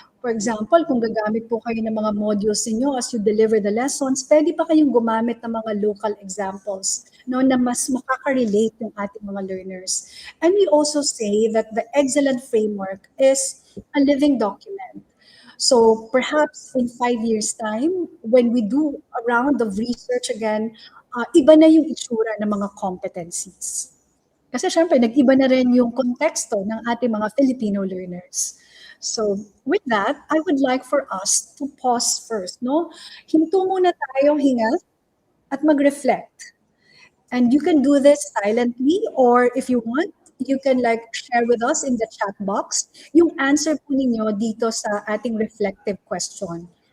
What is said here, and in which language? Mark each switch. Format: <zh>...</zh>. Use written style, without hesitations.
<tl>For example, kung gagamit po kayo ng mga modules niyo</tl> <en>as you deliver the lessons,</en> <tl>pwede pa kayong gumamit ng mga local examples, no, na mas makaka-relate yung ating mga learners.</tl> <en>And we also say that the excellent framework is a living document. So perhaps in 5 years' time, when we do a round of research again,</en> <tl>iba na yung itsura ng mga competencies. Kasi syempre, nag-iba na rin yung konteksto ng ating mga Filipino learners.</tl> <en>So with that, I would like for us to pause first, no?</en> <tl>Hinto muna tayo, hinga, at mag-reflect.</tl> <en>And you can do this silently, or if you want, you can share with us in the chat box</en> <tl>yung answer po ninyo dito sa ating reflective question.</tl>